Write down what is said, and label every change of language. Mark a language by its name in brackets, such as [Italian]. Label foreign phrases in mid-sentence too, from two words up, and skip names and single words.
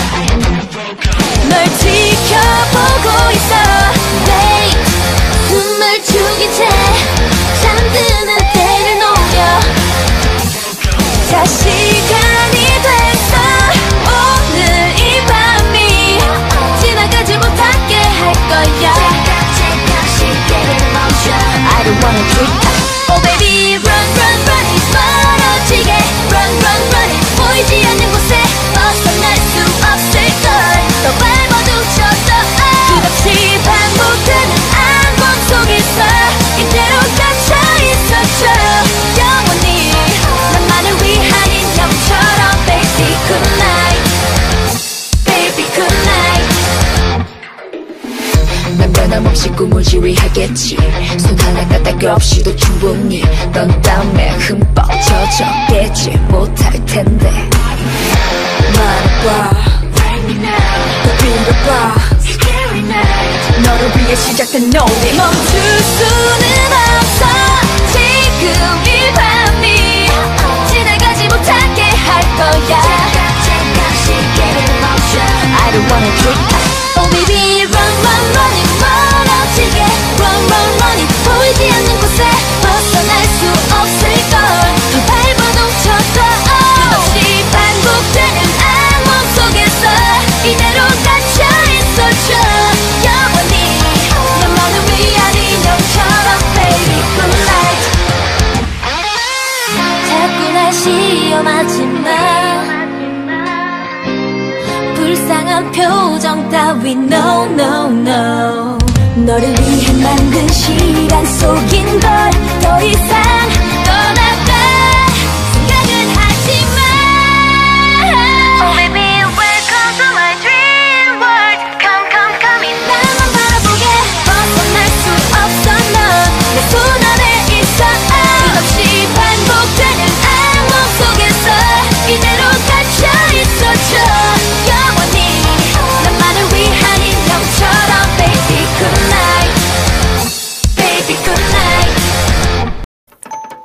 [Korean] 널 지켜보고 있어 Wait 숨을 죽인 채 잠드는 때를 노려 자 시간이 됐어 오늘 이 밤이 지나가지 못하게 할 거야 [English] I don't wanna drink up Oh baby run run run it [Korean] 멀어지게 [English] run run run it [Korean] 보이지 않는 곳에 벗어날 수 없을걸 더 밟아도 쳤어 끝없이 반복되는 악몽 속에서 이대로 갇혀있었죠 영원히 나만을 위한 인형처럼 [English] baby good night baby good night [Korean] 난 변함없이 꿈을 지휘하겠지 손 하나 까딱 없이도 충분히 넌 땀에 흠뻑 젖어 깨지 못할 텐데 말해봐 더 빙글봐 너를 위해 시작된 노래 멈출 수는 없어 지금 이 밤이 지나가지 못하게 할 거야 [English] I don't wanna drink up Oh baby run run run it [Korean] 멀어지게 [English] run run run it [Korean] 보이지 않는 곳에 벗어날 수 없을걸 더 밟아도 쳤어 끝없이 반복되는 악몽 속에서 이대로 갇혀있었죠 영원히 너만을 위한 인형처럼 [English] baby good night [Korean] 자꾸 날 시험하지마 불쌍한 표정 따위 [English] no no no [Korean] 너를 위해 만든 시간 속인 걸 더 이상 떠나갈 생각은 하지마 [English] Oh baby welcome to my dream world Come come come in [Korean] 나만 바라보게 벗어날 수 없어 넌 내 손 안에 있어 끝없이 반복되는 악몽 속에서 이대로 갇혀있었죠 영원히 나만을 위한 인형처럼 [English] baby good night baby good night